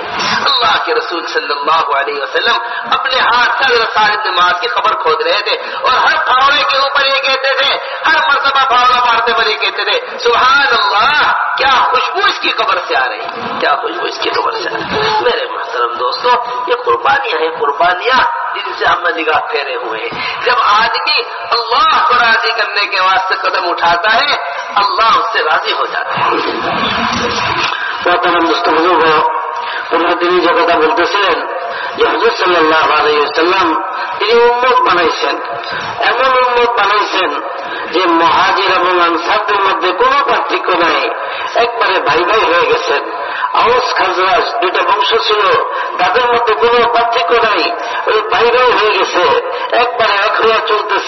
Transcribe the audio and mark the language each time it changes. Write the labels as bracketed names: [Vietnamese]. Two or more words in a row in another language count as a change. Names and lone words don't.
[Urdu] اللہ کے رسول [Arabic] صلی اللہ علیہ وسلم [Urdu] اپنے ہاتھ سے حضرت سعد بن معاذ کی خبر کھود رہے تھے, اور ہر پھاوڑے کے اوپر یہ کہتے تھے, ہر مرتبہ پھاوڑا مارتے پر یہ کہتے تھے [Arabic] سبحان اللہ, [Urdu] کیا خوشبو اس کی قبر سے آ رہی, کیا خوشبو اس کی قبر سے آ رہی. میرے محترم دوستو, یہ قربانیاں ہیں, قربانیاں جن سے ہم نگاہ پھیرے ہوئے ہیں. جب آدمی اللہ کو راضی کرنے کے واسطے قدم اٹھاتا ہے, اللہ اس سے راضی ہو جاتا ہے. محترم دوستو بزرگو, [Bangla] তিনি যে কথা বলতেছিলেন যে হুজুর [Arabic] صلى الله عليه وسلم [Bangla] তিনি উম্মত বানাইছেন, এমন উম্মত বানাইছেন যে মুহাজির এবং আনসারদের মধ্যে কোনো পার্থক্য নাই, একবারে ভাই ভাই হয়ে গেছেন. আউস খাজরাজ দুইটা বংশ ছিল, তাদের মধ্যে কোনো পার্থক্য নাই, ওই ভাই ভাই হয়ে গেছে, একবারে এক হয়ে চলতেছে.